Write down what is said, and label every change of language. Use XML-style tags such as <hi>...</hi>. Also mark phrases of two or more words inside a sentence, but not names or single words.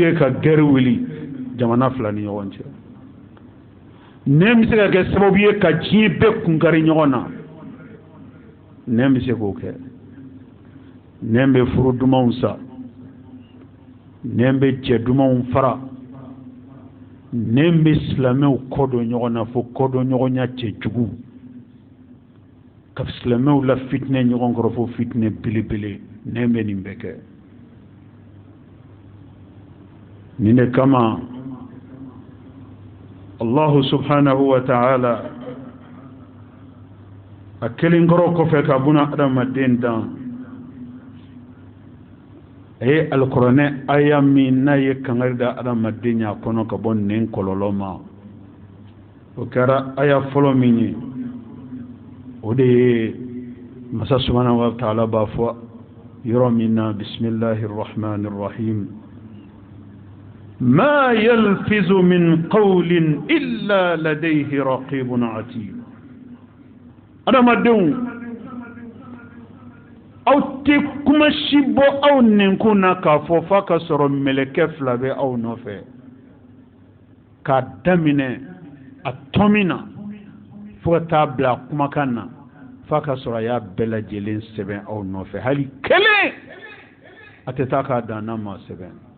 <bm>ye ka gɛri wuli jamana fila ni ɲɔgɔn cɛ nɛn bɛ se ka kɛ sababu ye ka diɲɛ bɛɛ kunkari ɲɔgɔn na nɛn bɛ se k'o kɛ nɛn bɛ furu dumanw sa nɛn bɛ cɛ dumanw fara nɛn bɛ silamɛw kɔdon ɲɔgɔn na fo kɔdon ɲɔgɔnya cɛjugu ka silamɛw la fitinɛ ɲɔgɔn kɔrɔ fo fitinɛ belebele nɛn bɛ nin bɛɛ kɛ nin de kama</bm> <ar>الله سبحانه وتعالى</ar> <bm>a kelen kɔrɔ kɔfɛ ka buna adamaden dan a ye alikuranɛ aya min n'a ye kangari da adamaden ya kɔnɔ ka bɔ nɛn kɔlɔlɔ ma o kɛra aya fɔlɔ min ye o de ye masa subhanahu wa ta'ala b'a fɔ yɔrɔ min na</bm> <ar>بسم الله الرحمن الرحيم ما يلفظ من قول إلا لديه رقيب عتيد</ar> <bm>adamadenw aw tɛ kuma si bɔ aw ninkun na k'a fɔ f'a ka sɔrɔ mɛlɛkɛ fila bɛ aw nɔfɛ k'a daminɛ a tɔmin na fo ka taa bila a kumakan na f'a ka sɔrɔ a y'a bɛɛ lajɛlen sɛbɛn aw nɔfɛ hali kelen a tɛ taa k'a dan n'a ma sɛbɛn</bm>